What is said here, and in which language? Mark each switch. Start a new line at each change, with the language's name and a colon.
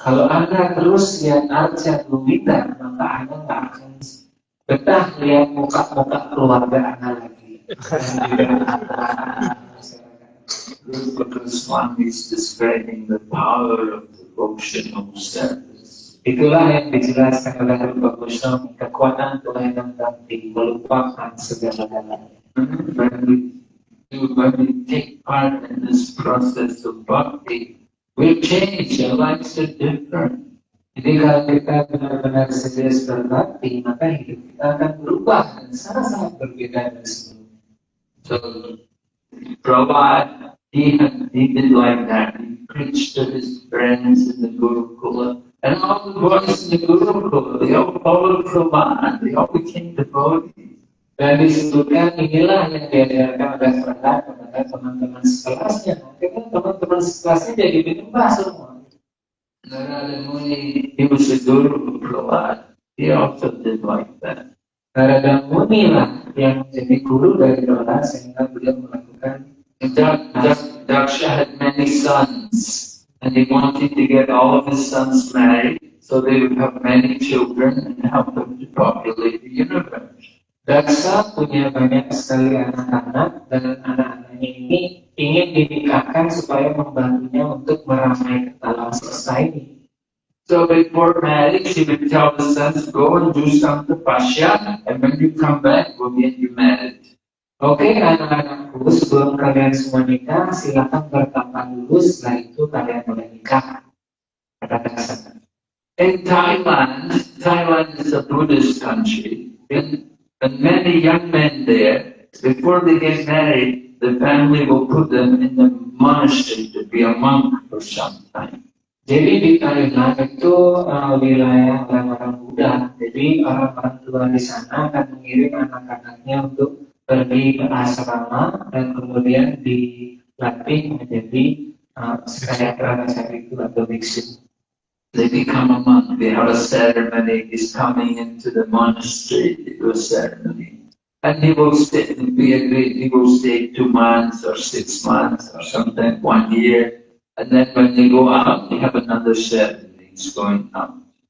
Indonesian: Kalau Anda terus lihat Arca Govinda, maka Anda nggak akan betah lihat muka-muka keluarga Anda lagi.
English: Rupa Goswami is describing the power of devotional service.
Indonesian: Itulah yang dijelaskan oleh Rupa Goswami, kekuatan pelayanan bakti melupakan segala-galanya.
English: When we take part in this process of bhakti, we change, our lives are different.
Indonesian: Jadi kalau kita benar-benar serius berbakti, maka hidup kita akan berubah dan sangat-sangat berbeda dari sebelumnya.
English: So, Prabhupada, he did like that. He preached to his friends in the Gurukula. And all the boys in the Gurukula, they all followed Prabhupada. They all became devotees.
Indonesian: Dan disebutkan inilah yang diajarkan oleh Prabhupada kepada teman-teman sekelasnya. Akhirnya teman-teman sekelasnya jadi penyembah semua.
English: Narada Muni, he was the guru of Prabhupada. He also did like that.
Indonesian: Narada Muni lah yang menjadi guru dari Prabhupada sehingga beliau melakukan.
English: Daksha had many sons, and he wanted to get all of his sons married, so they would have many children and help them to populate the universe.
Indonesian: Daksa punya banyak sekali anak-anak, dan anak-anaknya ini ingin dinikahkan supaya membantunya untuk meramaikan alam semesta ini.
English: So before marriage, he would tell the sons, go and do some tapasya, and when you come back, we'll get you married.
Indonesian: Oke, anak-anakku, sebelum kalian semua nikah, silakan bertapa dulu, setelah itu kalian boleh nikah. Kata Daksa.
English: In Thailand is a Buddhist country, and many young men there, before they get married, the family will put them in the monastery to be a monk for some time.
Indonesian: Jadi di Thailand itu wilayah orang-orang Buddha. Jadi orang-orang tua di sana akan mengirim anak-anaknya untuk pergi ke asrama dan kemudian dilatih menjadi sekaya brahmacari itu atau biksu.
English: They become a monk. They have a ceremony. He's coming into the monastery to do a ceremony. And he will stay, he will stay 2 months or 6 months or sometimes 1 year. And then when they go out, they have another ceremony. He's going out.